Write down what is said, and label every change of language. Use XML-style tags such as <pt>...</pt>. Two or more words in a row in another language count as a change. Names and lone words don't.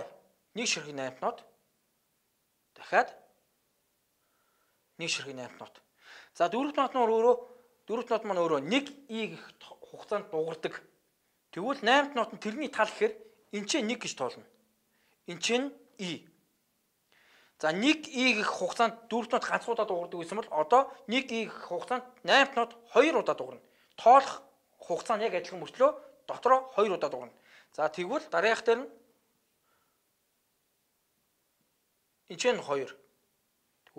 <mn>Нэг ширхэг 8-т нот. Дахиад нэг ширхэг 8-т нот. За дөрөвт нот нь өөрөө 1 и гэх хугацаанд дуурдаг. Тэгвэл 8-т нот нь тэрний тал гэхээр энэ ч 1 гэж тоолно. Энэ ч и. За 1 и гэх хугацаанд дөрөвт нот ганц удаа дуурдаг гэсэн бол одоо 1 и гэх хугацаанд 8-т нот 2 удаа дуурна. Тоолох хугацаа нь яг адилхан мөртлөө дотроо 2 удаа дуурна. За тэгвэл дараагийнх дээр нь энэ ч 2.</mn>